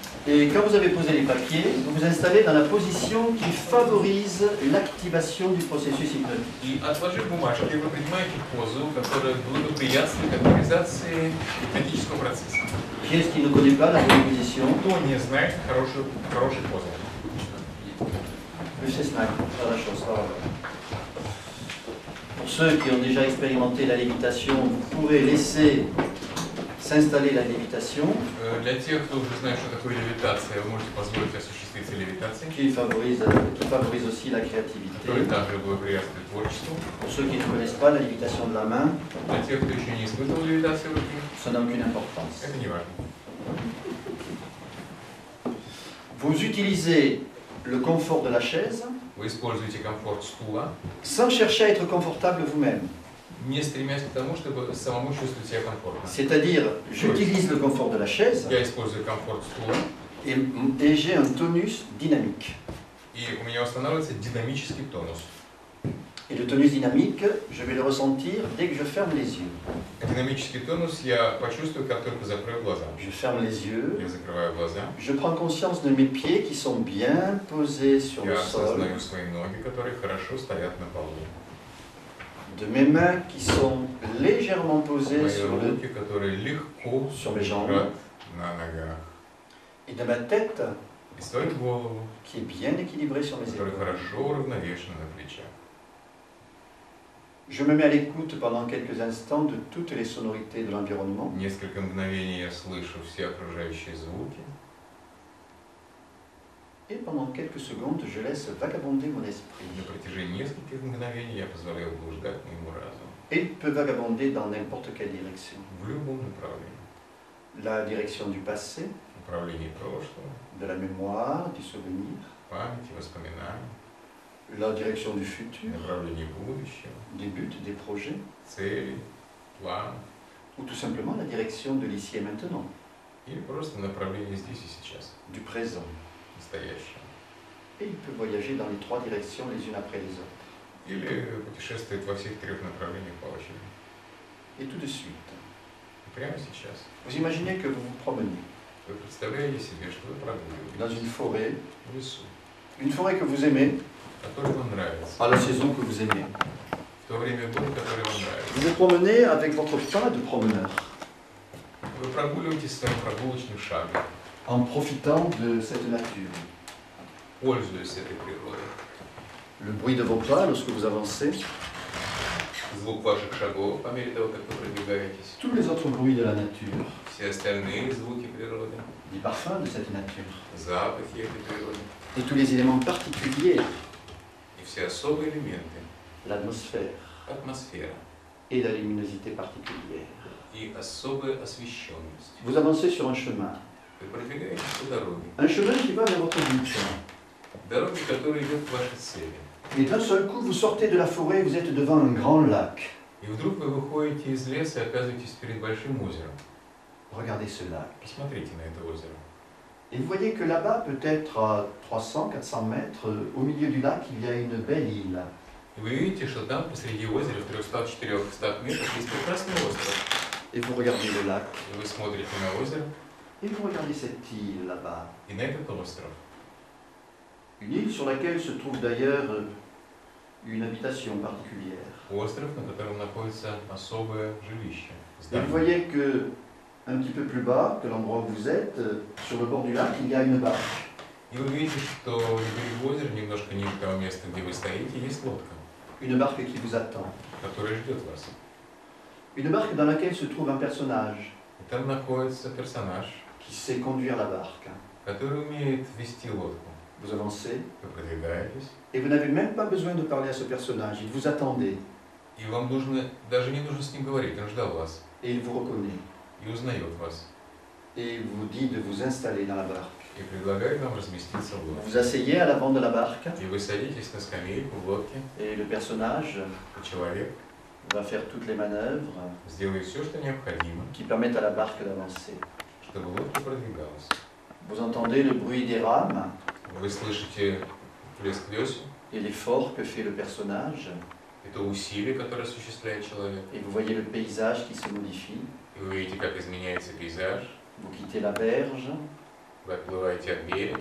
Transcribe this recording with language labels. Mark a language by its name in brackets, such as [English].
[French] Et quand vous avez posé les papiers, vous vous installez dans la position qui favorise l'activation du processus hypnotique. [Russian] И отложив бумажки, вы принимаете позу, которая благоприятствует активизации гипнотического процесса. [French] Qui est-ce qui ne connaît pas la bonne position? [Russian] Кто не знает хорошей позы? [French] Monsieur Snack, faire la chose. Voilà. Pour ceux qui ont déjà expérimenté la lévitation, vous pourrez laisser s'installer la lévitation, [Russian] Для тех, кто уже знает, что такое левитация, вы можете позволить осуществиться левитацией, [French] qui favorise aussi la créativité. [Russian] которая также благоприятствует творчеству. [French] Pour ceux qui ne connaissent pas la lévitation de la main, [Russian] Для тех, кто еще не испытывал левитацию руки, [French] ça n'a aucune importance. [Russian] это не важно. [French] Vous utilisez le confort de la chaise [Russian] Вы используете комфорт стула, [French] sans chercher à être confortable vous-même. [Russian] не стремясь к тому, чтобы самому чувствовать себя комфортно. [French] C'est-à-dire, j'utilise le confort de la chaise [Russian] Я использую комфорт стула, [French] et j'ai un tonus dynamique. [Russian] и у меня устанавливается динамический тонус. [French] Et le tonus dynamique, je vais le ressentir dès que je ferme les yeux. [Russian] Динамический тонус я почувствую, как только закрою глаза. [French] Je ferme les yeux, [Russian] Я закрываю глаза, [French] je prends conscience de mes pieds qui sont bien posés sur le [Russian] я [French] sol, [Russian] осознаю свои ноги, которые хорошо стоят на полу. [French] de mes mains qui sont légèrement posées [Russian] Мои [French] sur [Russian] руки, которые легко [French] sur mes jambes, [Russian] лежат на ногах. [French] et de ma tête [Russian] И свою голову, [French] qui est bien équilibrée sur mes [Russian] которая [French] épaules. [Russian] хорошо уравновешена на плечах. [French] Je me mets à l'écoute pendant quelques instants de toutes les sonorités de l'environnement. [Russian] Несколько мгновений я слышу все окружающие звуки. [French] Et pendant quelques secondes, je laisse vagabonder mon [Russian] На [French] esprit. [Russian] протяжении нескольких мгновений я позволяю блуждать моему разуму [French] Et il peut vagabonder dans n'importe quelle direction. [Russian] в любом направлении. [French] La direction du passé, [Russian] Направлении прошлого, [French] de la mémoire, du souvenir, [Russian] памяти, воспоминаний, [French] la direction du futur, [Russian] направлении будущего, [French] des buts, des projets, [Russian] целей, планов, [French] ou tout simplement la direction de l'ici et maintenant, [Russian] или просто направление здесь и сейчас, [French] du présent. [Russian] настоящего. [French] Et il peut voyager dans les 3 directions les unes après les autres. [Russian] Или путешествует во всех 3 направлениях по очереди. [French] Et tout de suite, [Russian] И прямо сейчас. [French] vous imaginez que vous vous promenez [Russian] Вы представляете себе, что вы [French] dans une [Russian] прогуливаетесь [French] forêt, [Russian] в лесу, [French] une forêt que vous aimez, [Russian] который вам нравится, [French] à la saison que vous aimez. [Russian] в то время года, которое вам нравится. [French] Vous vous promenez avec votre pas de promeneur, [Russian] Вы прогуливаетесь своим прогулочным шагом, [French] en profitant de cette nature. [Russian] пользуясь этой природой. [French] Le bruit de vos pas lorsque vous avancez, [Russian] Звук ваших шагов по мере того, как вы продвигаетесь. [French] tous les autres bruits de la nature, [Russian] Все остальные звуки природы, [French] des parfums de cette nature, [Russian] запахи этой природы [French] et tous les éléments particuliers [Russian] и все особые элементы, [French] l'atmosphère [Russian] атмосфера [French] et la luminosité particulière. [Russian] и особая освещенность. [French] Vous avancez sur un chemin. [Russian] Вы продвигаетесь по дороге. [French] Un chemin qui va vers votre but. [Russian] Дороги, которая идет к вашей цели. [French] Et d'un seul coup, vous sortez de la forêt et vous êtes devant un grand lac. [Russian] И вдруг вы выходите из леса и оказываетесь перед большим озером. [French] Regardez ce lac. [Russian] Посмотрите на это озеро. [French] Et vous voyez que là-bas, peut-être à 300-400 mètres, au milieu du lac, il y a une belle île. [Russian] И вы видите, что там посреди озера в 300-400 метрах есть прекрасный остров. [French] Et vous regardez le lac. [Russian] И вы смотрите на озеро [French] Et vous regardez cette île là-bas. [Russian] и на этот остров. [French] Une île sur laquelle se trouve d'ailleurs une habitation particulière. [Russian] Остров, на котором находится особое жилище. [French] Et vous voyez que, un petit peu plus bas, que l'endroit où vous êtes, sur le bord du lac, il y a une barque. [Russian] И вы видите, что на берегу озера, немножко ниже того места, где вы стоите, есть лодка, [French] Une barque qui vous attend. [Russian] которая ждет вас. [French] Une barque dans laquelle se trouve un personnage [Russian] И там находится персонаж, [French] qui sait conduire la barque. [Russian] который умеет вести лодку. [French] Vous avancez [Russian] Вы продвигаетесь, [French] et vous n'avez même pas besoin de parler à ce personnage. Il vous attendait [Russian] и вам нужно, даже не нужно с ним говорить, он ждал вас [French] et il vous reconnaît. [Russian] и узнает вас. [French] Et il vous dit de vous installer dans la barque. [Russian] И предлагает вам разместиться в [French] Vous [Russian] лодке. [French] vous asseyez à l'avant de la barque [Russian] И вы садитесь на скамейку в лодке, [French] et le personnage [Russian] и человек [French] va faire toutes les manœuvres [Russian] сделает все, что необходимо, [French] qui permettent à la barque d'avancer. [Russian] чтобы лодка продвигалась. [French] Vous entendez le bruit des rames [Russian] Вы слышите плеск весел, [French] et l'effort que fait le personnage [Russian] это усилие, которое осуществляет человек. [French] et vous voyez le paysage qui se modifie. [Russian] И вы видите, как изменяется пейзаж, [French] Vous quittez la berge [Russian] вы отплываете от берега,